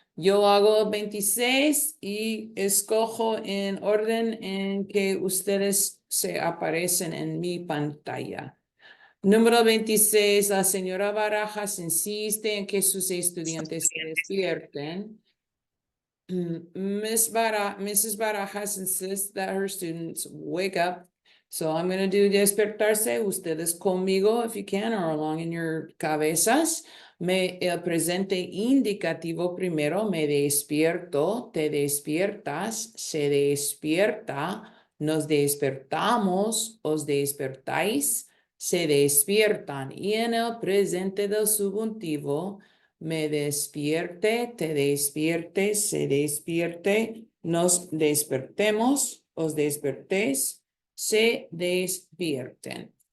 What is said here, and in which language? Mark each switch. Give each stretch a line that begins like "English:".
Spanish: Yo hago 26 y escojo en orden en que ustedes se aparecen en mi pantalla. Número 26, la señora Barajas insiste en que sus estudiantes se despierten.
English: Mrs. Barajas insists that her students wake up. So I'm going to do despertarse.
Spanish: Ustedes conmigo,
English: if you can, or along in your cabezas.
Spanish: El presente indicativo primero, me despierto, te despiertas, se despierta, nos despertamos, os despertáis, se despiertan. Y en el presente del subjuntivo, me despierte, te despierte, se despierte, nos despertemos, os despertéis, se despierten.